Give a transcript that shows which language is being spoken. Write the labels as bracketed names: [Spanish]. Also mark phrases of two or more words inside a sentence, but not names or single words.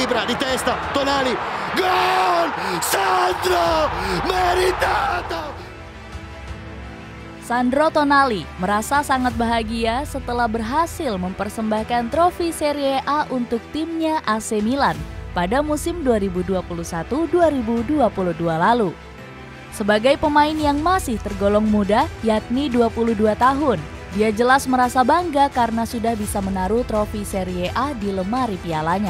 [Italian] di testa, Tonali, gol! Sandro, meritato! [Indonesian] Sandro Tonali merasa sangat bahagia setelah berhasil mempersembahkan trofi Serie A untuk timnya AC Milan pada musim 2021-2022 lalu. Sebagai pemain yang masih tergolong muda, yakni 22 tahun, dia jelas merasa bangga karena sudah bisa menaruh trofi Serie A di lemari pialanya.